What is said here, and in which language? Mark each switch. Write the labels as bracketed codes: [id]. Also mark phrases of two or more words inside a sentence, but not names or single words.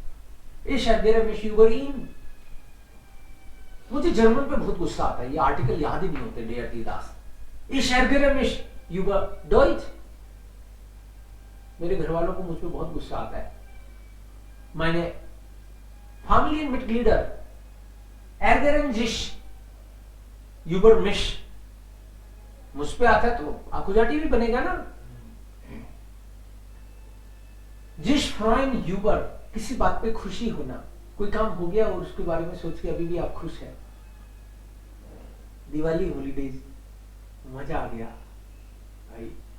[de] Ich ärgere mich über ihn, [hi] मुझे जर्मन पे बहुत गुस्सा आता है, ये आर्टिकल याद ही नहीं होते [de] der die das. Ich ärgere mich über Deutsch, [hi] मेरे घर वालों को मुझ पे बहुत गुस्सा आता है। [de] मैंने Familienmitglieder ärgern sich über mich, [hi] मुझ पे आता है तो अकुजाटिव भी बनेगा ना। [de] sich freuen über, [hi] किसी बात पे खुशी होना, कोई काम हो गया और उसके बारे में सोच के अभी भी आप खुश हैं। दिवाली हॉलीडेज, मजा आ गया भाई।